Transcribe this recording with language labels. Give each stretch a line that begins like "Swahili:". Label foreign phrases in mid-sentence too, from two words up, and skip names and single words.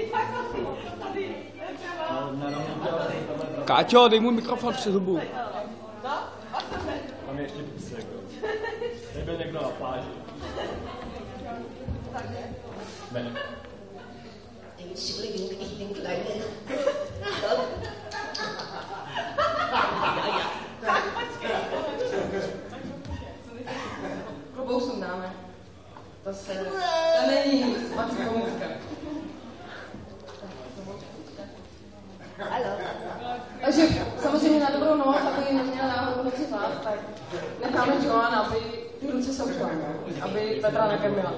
Czech: Káťo, dej mu mikrofon přes hubu. Tam je ještě písek. Nebyl někdo na pláži. Ne.
German: Entschuldigung, ich bin kleine.
Czech: Klobouk sundáme. To není spací pomůcka. Takže samozřejmě na dobrou noc, aby neměla náhodou noci hlad, tak necháme Joana, aby ty ruce soušla, aby Petra nekrmila.